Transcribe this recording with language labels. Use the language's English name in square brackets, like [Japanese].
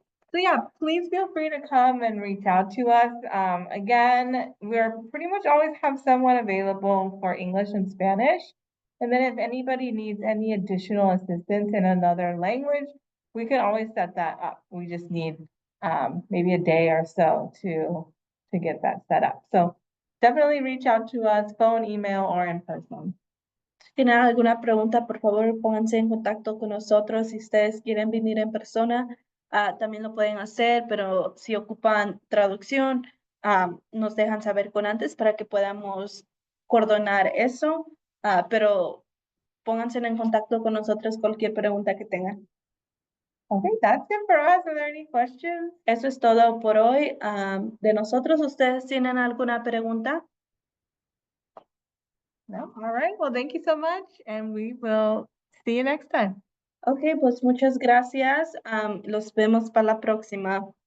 [English] So yeah, please feel free to come and reach out to us. Again, we're pretty much always have someone available for English and Spanish. And then if anybody needs any additional assistance in another language, we can always set that up. We just need maybe a day or so to get that set up. So definitely reach out to us, phone, email, or in person. [Spanish] Si tienen alguna pregunta, por favor, pónganse en contacto con nosotros. Si ustedes quieren venir en persona, también lo pueden hacer, pero si ocupan traducción, nos dejan saber con antes para que podamos coordinar eso. Pero pónganse en contacto con nosotros cualquier pregunta que tengan. [English] Okay, that's it for us. Are there any questions? [Spanish] Eso es todo por hoy. De nosotros, ¿ustedes tienen alguna pregunta? [English] No? All right. Well, thank you so much, and we will see you next time. [Spanish] Ok, pues muchas gracias. Los vemos para la próxima.